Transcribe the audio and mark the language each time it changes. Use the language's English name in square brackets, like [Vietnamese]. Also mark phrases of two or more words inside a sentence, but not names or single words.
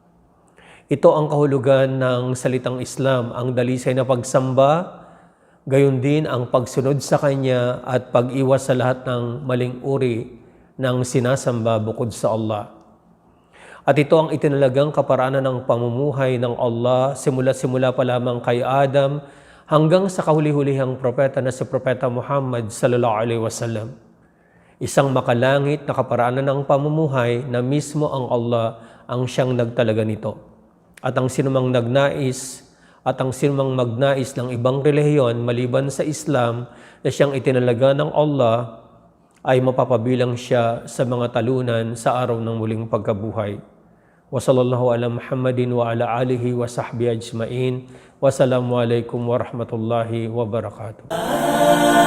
[Filipino] Ito ang kahulugan ng salitang Islam, ang dalisay na pagsamba, gayon din ang pagsunod sa Kanya at pag-iwas sa lahat ng maling uri ng sinasamba bukod sa Allah. At ito ang itinalagang kaparaanan ng pamumuhay ng Allah simula pa lamang kay Adam hanggang sa kahuli-hulihang propeta na si Propeta Muhammad [Arabic] صلى الله عليه وسلم. [Filipino] Isang makalangit na kaparaanan ng pamumuhay na mismo ang Allah ang siyang nagtalaga nito. At ang sinumang nagnais at ang sinumang magnais ng ibang relihiyon maliban sa Islam na siyang itinalaga ng Allah ay mapapabilang siya sa mga talunan sa araw ng muling pagkabuhay. [Arabic] وصلى الله على محمد وعلى آله وصحبه أجمعين. والسلام عليكم ورحمة الله وبركاته.